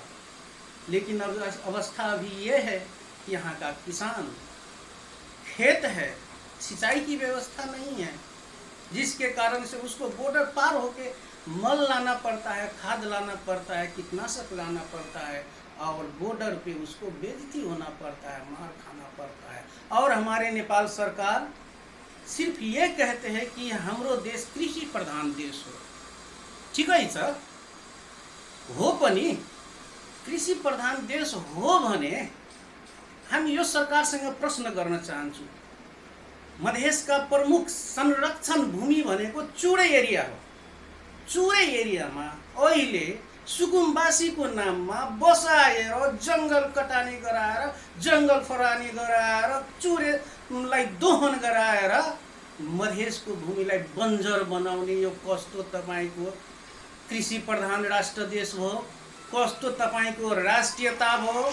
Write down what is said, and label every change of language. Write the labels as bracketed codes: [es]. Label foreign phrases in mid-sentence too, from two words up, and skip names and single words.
[hi] लेकिन अब अवस्था अभी ये है कि यहाँ का किसान, खेत है, सिंचाई की व्यवस्था नहीं है, जिसके कारण से उसको बॉर्डर पार होके मल लाना पड़ता है, खाद लाना पड़ता है, कीटनाशक लाना पड़ता है और बॉर्डर पे उसको बेइज्जती होना पड़ता है, मार खाना पड़ता है। और हमारे नेपाल सरकार सिर्फ ये कहते हैं कि [ne] हमरो देश कृषि प्रधान देश हो। [hi] ठीक है सर, [ne] हो पनि कृषि प्रधान देश हो भने हम यो सरकारसँग प्रश्न गर्न चाहन्छु। मधेश का प्रमुख संरक्षण भूमि भनेको चुरे एरिया हो। चुरे एरियामा अहिले सुकुम्बासीको नाममा बसाएर जङ्गल कटानी गराएर, जङ्गल फरानी गराएर, चुरेलाई दोहन गराएर मधेसको भूमिलाई बन्जर बनाउने यो कस्तो तपाईको कृषि प्रधान राष्ट्र देश हो, कस्तो तपाईको राष्ट्रियता हो।